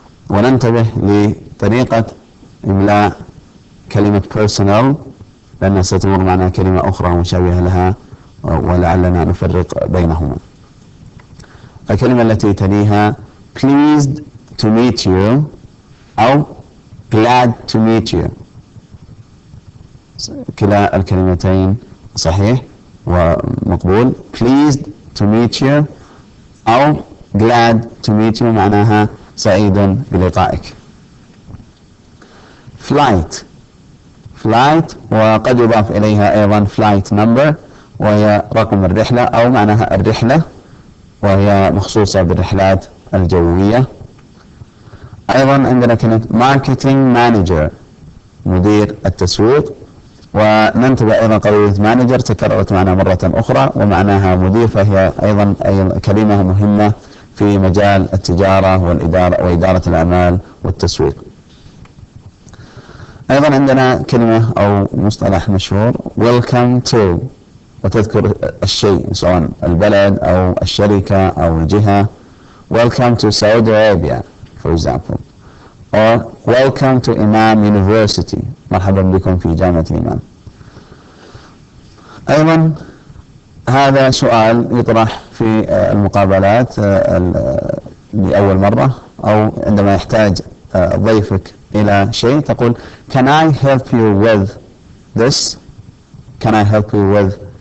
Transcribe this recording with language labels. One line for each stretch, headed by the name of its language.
Arabic: وننتبه لطريقة إملاء كلمة personal لأنها ستمر معنا كلمة أخرى مشابهة لها ولعلنا نفرق بينهما. الكلمة التي تليها
English: pleased to meet you
Arabic: أو
English: glad to meet you،
Arabic: كلا الكلمتين صحيح ومقبول.
English: pleased to meet you
Arabic: أو
English: glad to meet you
Arabic: معناها سعيد بلقائك. flight وقد يضاف إليها أيضا flight number، وهي رقم الرحلة أو معناها الرحلة، وهي مخصوصة بالرحلات الجوية. أيضا عندنا كلمة marketing manager، مدير التسويق. وننتبه أيضا قضية مانجر تكررت معنا مرة أخرى ومعناها مدير، فهي أيضا كلمة مهمة في مجال التجارة والإدارة وإدارة الأعمال والتسويق. أيضا عندنا كلمة أو مصطلح مشهور welcome to، وتذكر الشيء سواء البلد أو الشركة أو الجهة.
English: welcome to Saudi Arabia for example، or welcome to Imam University،
Arabic: مرحبا بكم في جامعة الإمام. أيضا هذا سؤال يطرح في المقابلات لأول مرة أو عندما يحتاج ضيفك إلى شيء، تقول
English: can I help you with this؟ can I help you with